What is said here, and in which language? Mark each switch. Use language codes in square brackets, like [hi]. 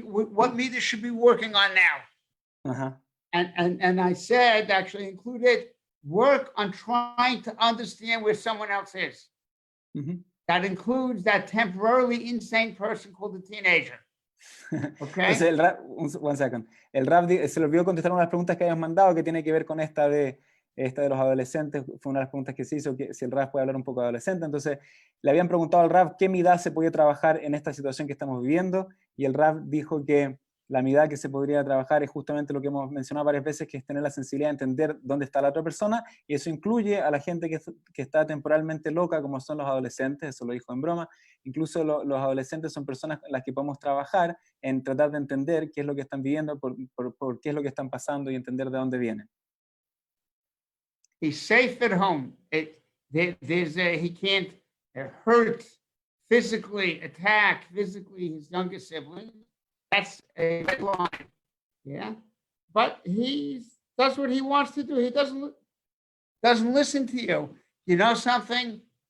[en] What meter should be working on now? Uh-huh. And I said, actually included, work on trying to understand where someone else is. Mm-hmm. That includes that temporarily insane person called a teenager. Okay. Entonces, one second. [es] El Rab se le olvidó contestar una de las preguntas que habíamos mandado, que tiene que ver con esta de los adolescentes. Fue una de las preguntas que se hizo, que si el Rab puede hablar un poco de adolescente. Entonces le habían preguntado al Rab qué midá se podía trabajar en esta situación que estamos viviendo, y el Rab dijo que la midá que se podría trabajar es justamente lo que hemos mencionado varias veces, que es tener la sensibilidad de entender dónde está la otra persona, y eso incluye a la gente que está temporalmente loca, como son los adolescentes. Eso lo dijo en broma. Incluso los adolescentes son personas en las que podemos trabajar en tratar de entender qué es lo que están viviendo, por qué es lo que están pasando, y entender de dónde vienen. [en] He's safe at home. He can't hurt physically, attack physically his younger sibling. That's a red line. Yeah. But he does what he wants to do. He doesn't listen to you. You know something?